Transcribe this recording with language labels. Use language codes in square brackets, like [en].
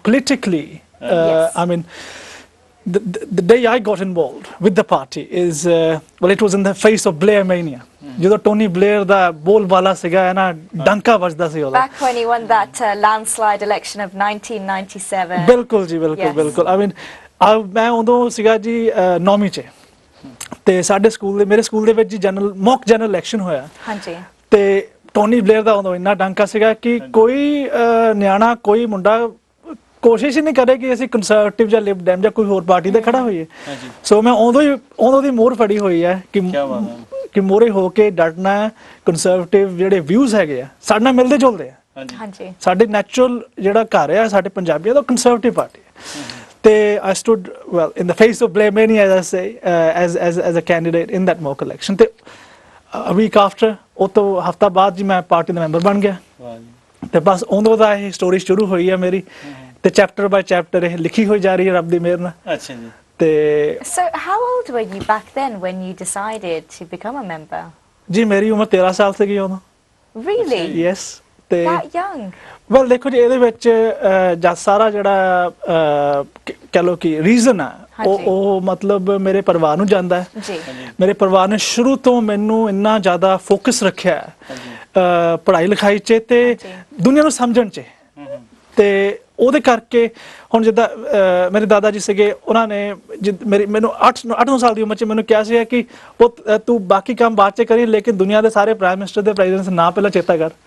[en] Politically, I mean, the day I got involved with the party is it was in the face of Blair mania. [pa] ਜਦੋਂ Tony Blair ਦਾ ਬੋਲਬਾਲਾ ਸੀਗਾ ਨਾ, ਡੰਕਾ ਵੱਜਦਾ ਸੀ ਉਹਦਾ। [en] Back when he won that landslide election of 1997. [pa] ਬਿਲਕੁਲ ਜੀ, ਬਿਲਕੁਲ। [en] I mean, [pa] ਮੈਂ ਉਦੋਂ ਸੀਗਾ ਜੀ 9ਵੀਂ 'ਚ, ਤੇ ਸਾਡੇ ਸਕੂਲ ਦੇ, ਮੇਰੇ ਸਕੂਲ ਦੇ ਵਿੱਚ ਜੀ ਮੌਕ ਜਨਰਲ ਇਲੈਕਸ਼ਨ ਹੋਇਆ। ਹਾਂਜੀ। ਤੇ ਟੋਨੀ ਬਲੇਅਰ ਦਾ ਉਦੋਂ ਇੰਨਾ ਡੰਕਾ ਸੀਗਾ ਕਿ ਕੋਈ ਨਿਆਣਾ, ਕੋਈ ਮੁੰਡਾ ਕੋਸ਼ਿਸ਼ ਹੀ ਨਹੀਂ ਕਰੇ ਕਿ ਅਸੀਂ ਕੰਸਰਵੇਟਿਵ ਜਾਂ ਲਿਬਰਲ ਜਾਂ ਕੋਈ ਹੋਰ ਪਾਰਟੀ ਦੇ ਖੜਾ ਹੋਈਏ। ਸੋ ਮੈਂ ਉਦੋਂ ਦੀ ਮੋਹਰ ਫੜੀ ਹੋਈ ਹੈ ਕਿ ਮੋਹਰੇ ਹੋ ਕੇ ਡਟਣਾ ਹੈ। ਕੰਸਰਵੇਟਿਵ ਜਿਹੜੇ ਵਿਊਜ਼ ਹੈਗੇ ਆ ਸਾਡੇ ਨਾਲ ਮਿਲਦੇ ਜੁਲਦੇ ਆ। ਹਾਂਜੀ। ਸਾਡੇ ਨੈਚੁਰਲ ਜਿਹੜਾ ਘਰ ਆ ਸਾਡੇ ਪੰਜਾਬੀਆਂ ਦਾ, ਕੰਸਰਵੇਟਿਵ ਪਾਰਟੀ ਹੈ। [en] They, I stood, well, in the face of blame many, as I say, as a candidate in that mock election. [pa] Te, [en] a week after, [pa] ਉਹ ਤੋਂ ਹਫਤਾ ਬਾਅਦ ਜੀ ਮੈਂ ਪਾਰਟੀ ਦਾ ਮੈਂਬਰ ਬਣ ਗਿਆ ਤੇ ਬਸ ਉਦੋਂ ਦਾ ਇਹ ਸਟੋਰੀ ਸ਼ੁਰੂ ਹੋਈ ਹੈ ਮੇਰੀ ਤੇ [en] chapter by chapter [pa] ਇਹ ਲਿਖੀ ਹੋਈ ਜਾ ਰਹੀ ਹੈ ਰੱਬ ਦੀ ਮਿਹਰ ਨਾਲ ਅੱਛਾ ਜੀ ਤੇ [en] So how old were you back then when you decided to become a member? [pa] ਜੀ ਮੇਰੀ ਉਮਰ 13 ਸਾਲ ਸੀਗੀ ਉਦੋਂ [en] Really? [pa] ਯੈਸ ਤੇ [en] That young? [pa] ਵੈਲ ਦੇਖੋ ਜੀ ਇਹਦੇ ਵਿੱਚ ਜਦ ਸਾਰਾ ਜਿਹੜਾ ਕਹ ਲਓ ਕਿ ਰੀਜ਼ਨ ਆ ਉਹ ਮਤਲਬ ਮੇਰੇ ਪਰਿਵਾਰ ਨੂੰ ਜਾਂਦਾ ਹੈ ਜੀ ਮੇਰੇ ਪਰਿਵਾਰ ਨੇ ਸ਼ੁਰੂ ਤੋਂ ਮੈਨੂੰ ਇੰਨਾ ਜ਼ਿਆਦਾ ਫੋਕਸ ਰੱਖਿਆ ਪੜ੍ਹਾਈ ਲਿਖਾਈ 'ਚ ਤੇ ਦੁਨੀਆ ਨੂੰ ਸਮਝਣ 'ਚ ਤੇ ਉਹਦੇ ਕਰਕੇ ਹੁਣ ਜਿੱਦਾਂ ਮੇਰੇ ਦਾਦਾ ਜੀ ਸੀਗੇ ਉਹਨਾਂ ਨੇ ਮੈਨੂੰ 8-9 ਸਾਲ ਦੀ ਉਮਰ 'ਚ ਮੈਨੂੰ ਕਿਹਾ ਸੀ ਕਿ ਤੂੰ ਬਾਕੀ ਕੰਮ ਬਾਅਦ 'ਚ ਕਰੀ ਲੇਕਿਨ ਦੁਨੀਆ ਦੇ ਸਾਰੇ ਪ੍ਰਾਈਮ ਮਿਨਿਸਟਰ ਦੇ ਪ੍ਰੈਜ਼ੀਡੈਂਟ ਨਾ ਪਹਿਲਾਂ ਚੇਤਾ ਕਰ